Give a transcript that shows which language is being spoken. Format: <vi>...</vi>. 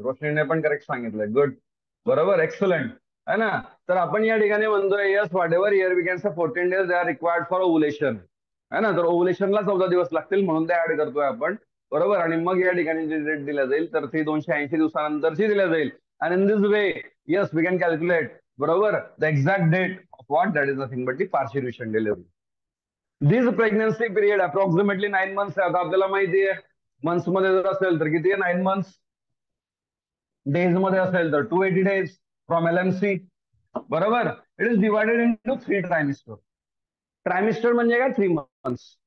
<mr>रोशनीने पण करेक्ट सांगितलंय. गुड. बरोबर, एक्सलंट,</mr> <hi>है ना.</hi> <mr>तर आपण या ठिकाणी म्हणतोय,</mr> <en>yes, whatever here we can say 14 days they are required for ovulation,</en> <hi>है ना.</hi> <mr>तर ओव्हुलेशनला 14 दिवस लागतील म्हणून ते ऍड करतोय आपण. बरोबर, आणि मग या ठिकाणी जी डेट दिल्या जाईल तर ती 280 दिवसानंतरची दिल्या जाईल.</mr> <en>And in this way, yes, we can calculate, बरोबर, the exact date of what? That is nothing but the partition delivery. This pregnancy period approximately 9 months</en> <mr>आहे. आता आपल्याला माहिती आहे मंथ्स मध्ये जर असेल तर किती आहे? 9 मंथ्स. डेज मध्ये असेल तर</mr> <en>280 days from LMC. बरोबर, it is divided into 3 trimester.</en> <mr>ट्रायमिस्टर म्हणजे काय?</mr> <en>3 months.</en>